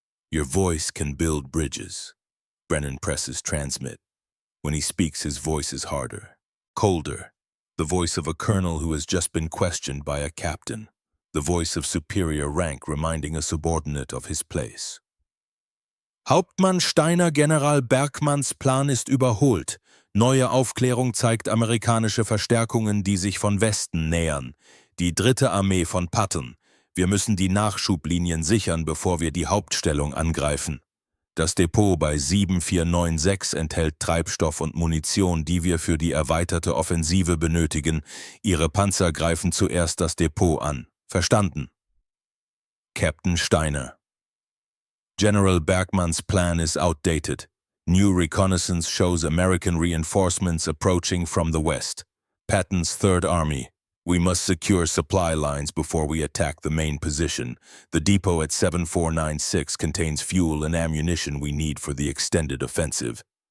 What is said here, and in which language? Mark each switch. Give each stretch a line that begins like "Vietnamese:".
English: Your voice can build bridges. Brennan presses transmit. When he speaks, his voice is harder, colder, the voice of a colonel who has just been questioned by a captain, the voice of superior rank reminding a subordinate of his place.
German: Hauptmann Steiner, General Bergmanns Plan ist überholt. Neue Aufklärung zeigt amerikanische Verstärkungen, die sich von Westen nähern. Die 3. Armee von Patton. Wir müssen die Nachschublinien sichern, bevor wir die Hauptstellung angreifen. Das Depot bei 7496 enthält Treibstoff und Munition, die wir für die erweiterte Offensive benötigen. Ihre Panzer greifen zuerst das Depot an. Verstanden? Captain Steiner.
English: General Bergmann's plan is outdated. New reconnaissance shows American reinforcements approaching from the west. Patton's Third Army. We must secure supply lines before we attack the main position. The depot at 7496 contains fuel and ammunition we need for the extended offensive.